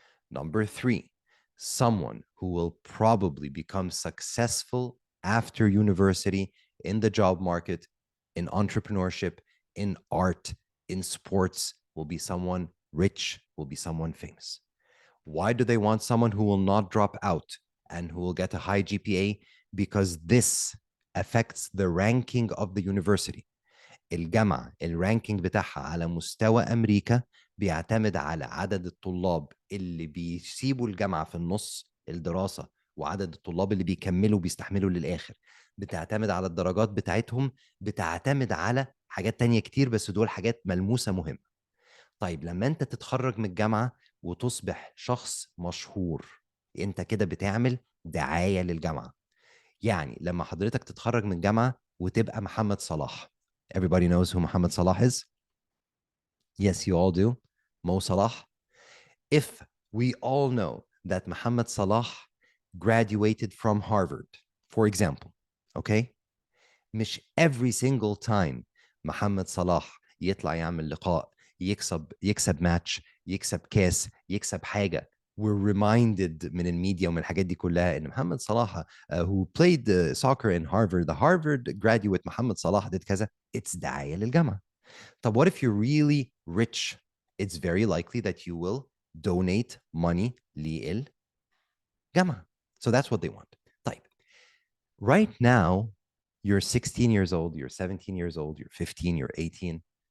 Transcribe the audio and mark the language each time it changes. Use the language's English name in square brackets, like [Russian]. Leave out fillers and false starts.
[English] Number 3, someone who will probably become successful after university in the job market, in entrepreneurship, in art, in sports, will be someone rich, will be someone famous. Why do they want someone who will not drop out and who will get a high GPA? Because this affects the ranking of the university. [Arabic] الجامعة الرانكينج بتاعها على مستوى أمريكا بيعتمد على عدد الطلاب اللي بيسيبوا الجامعة في النص الدراسة وعدد الطلاب اللي بيكملوا بيستحملوا للآخر. بتعتمد على الدرجات بتاعتهم، بتعتمد على حاجات تانية كتير بس دول حاجات ملموسة مهمة. طيب لما انت تتخرج من الجامعة وتصبح شخص مشهور، انت كده بتعمل دعاية للجامعة. يعني لما حضرتك تتخرج من الجامعة وتبقى محمد صلاح. [English] Everybody knows who Muhammad Salah is? Yes, you all do. Mo Salah. If we all know that Muhammad Salah graduated from Harvard, for example, okay? [Arabic] مش [English] every single time [Arabic] محمد صلاح يطلع يعمل لقاء يكسب ماتش يكسب كاس يكسب حاجة [English] we're reminded [Arabic] من الميديا ومن الحاجات دي كلها ان محمد صلاح [English] who played soccer in Harvard, the Harvard graduate [Arabic] محمد صلاح did كذا. It's دعاية للجامعة. [English] طب what if you're really rich? It's very likely that you will donate money للجامعة. So that's what they want. طيب, right now you're 16 years old, you're 17 years old, you're 15, you're 18.